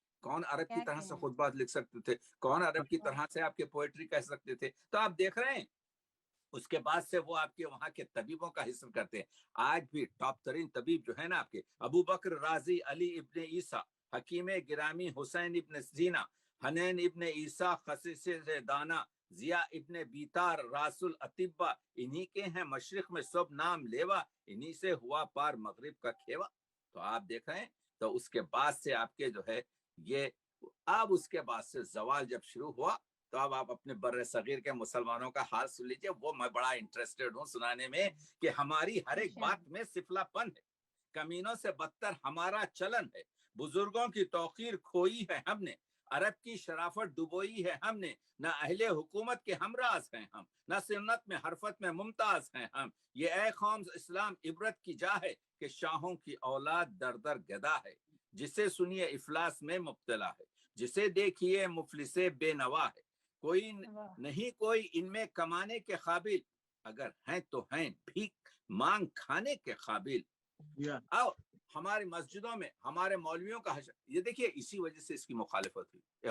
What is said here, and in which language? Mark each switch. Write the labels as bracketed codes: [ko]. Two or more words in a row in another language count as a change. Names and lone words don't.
[ur] کون عرب کی طرح سے خطبہ لکھ سکتے تھے، کون عرب کی طرح سے آپ کے پوئٹری کہہ سکتے تھے. تو آپ دیکھ رہے ہیں اس کے بعد سے وہ آپ کے وہاں کے طبیبوں کا حصہ کرتے ہیں. آج بھی ٹاپ ترین طبیب جو ہے نا آپ کے، ابو بکر رازی، علی ابن عیسیٰ، حکیم گرامی حسین ابن سینا، حنین ابن عیسیٰ، خسیس دانا, ضیا ابن بیتار راسل اطبا، انہی کے ہیں مشرق میں سب نام لیوا، انہی سے ہوا پار مغرب کا کھیوا۔ تو آپ دیکھ رہے ہیں، تو اس کے بعد سے آپ کے جو ہے یہ، اب اس کے بعد سے زوال جب شروع ہوا تو اب آپ اپنے بر صغیر کے مسلمانوں کا حال سن لیجئے، وہ میں بڑا انٹرسٹڈ ہوں سنانے میں، کہ ہماری ہر ایک بات میں سفلا پن ہے، کمینوں سے بدتر ہمارا چلن ہے، بزرگوں کی توقیر کھوئی ہے ہم نے، عرب کی شرافت ڈبوئی ہے ہم نے، نہ اہل حکومت کے ہمراز ہیں ہم، نہ سنت میں حرفت میں ممتاز ہیں ہم، یہ اے قوم اسلام عبرت کی جا ہے، کہ شاہوں کی اولاد در در گدا ہے، جسے سنیے افلاس میں مبتلا ہے، جسے دیکھیے مفلس بے نوا ہے، کوئی نہیں کوئی ان میں کمانے کے قابل، اگر ہیں تو ہیں بھیک مانگ کھانے کے قابل۔ آؤ ہماری مسجدوں میں ہمارے مولویوں کا حشر، یہ دیکھیے اسی وجہ سے اس کی مخالفت ہوئی۔